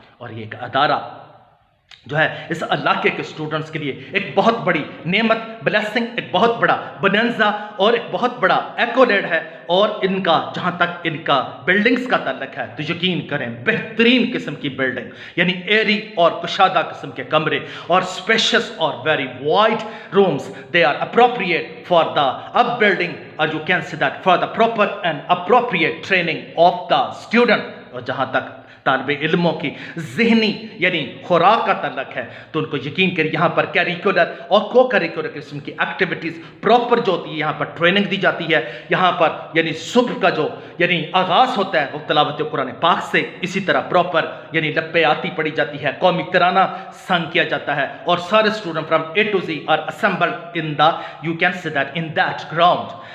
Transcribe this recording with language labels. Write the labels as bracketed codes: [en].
[ur] اور یہ ایک ادارہ جو ہے اس علاقے کے اسٹوڈنٹس کے لیے ایک بہت بڑی نعمت, بلیسنگ, ایک بہت بڑا بننزا اور ایک بہت بڑا ایکولیڈ ہے. اور ان کا جہاں تک ان کا بلڈنگز کا تعلق ہے تو یقین کریں بہترین قسم کی بلڈنگ, یعنی ایری اور کشادہ قسم کے کمرے اور اسپیشس اور [en] Very wide rooms. They are appropriate for the up building [ur] اور [en] You can see that for the proper and appropriate training of the student. [ur] اور جہاں تک طالب علموں کی ذہنی یعنی خوراک کا تعلق ہے تو ان کو یقین کر یہاں پر کیریکولر اور کو کیریکولر قسم کی ایکٹیویٹیز پراپر جو ہوتی ہے, یہاں پر ٹریننگ دی جاتی ہے. یہاں پر یعنی صبح کا جو یعنی آغاز ہوتا ہے وہ تلاوت قرآن پاک سے, اسی طرح پراپر یعنی لپے آتی پڑھی جاتی ہے, قومی ترانہ سنگ کیا جاتا ہے, اور سارے student [en] From A to Z are assembled in the you can say that in that ground.